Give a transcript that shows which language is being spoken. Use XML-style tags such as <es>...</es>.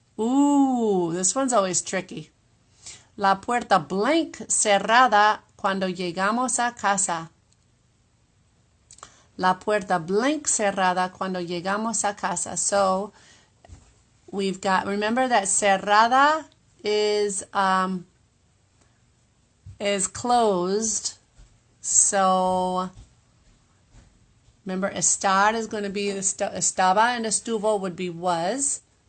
<en>Ooh, this one's always tricky.</en> <es>La puerta blank cerrada cuando llegamos a casa. La puerta blank cerrada cuando llegamos a casa.</es> <en>So we've got, remember that cerrada is closed. So remember, estar is going to be, estaba and estuvo would be was.</en>